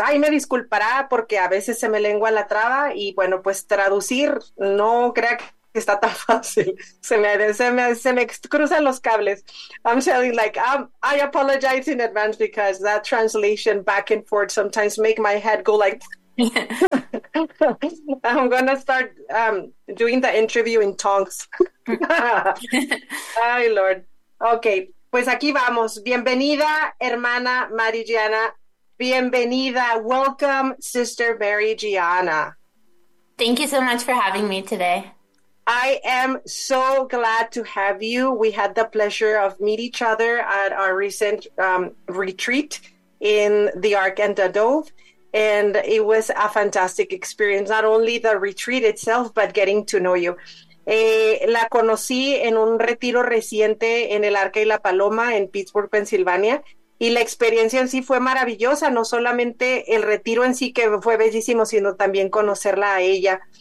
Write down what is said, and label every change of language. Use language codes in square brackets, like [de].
[es] Ay, me disculpará porque a veces se me lengua la traba y bueno, pues traducir no creo que está tan fácil. Se me cruzan los cables. [en] I'm telling like I apologize in advance because that translation back and forth sometimes make my head go like. I'm gonna start doing the interview in tongues. [es] Ay, Lord. Okay, pues aquí vamos. Bienvenida, hermana Marigiana. Bienvenida. [en] Welcome, Sister Mary Gianna. Thank you so much for having me today. I am so glad to have you. We had the pleasure of meet each other at our recent retreat in the Arc and the Dove. And it was a fantastic experience, not only the retreat itself, but getting to know you. [es] La conocí en un retiro reciente en el Arca y la Paloma en Pittsburgh, Pensilvania. Y la experiencia en sí fue maravillosa, no solamente el retiro en sí que fue bellísimo, sino también conocerla a ella.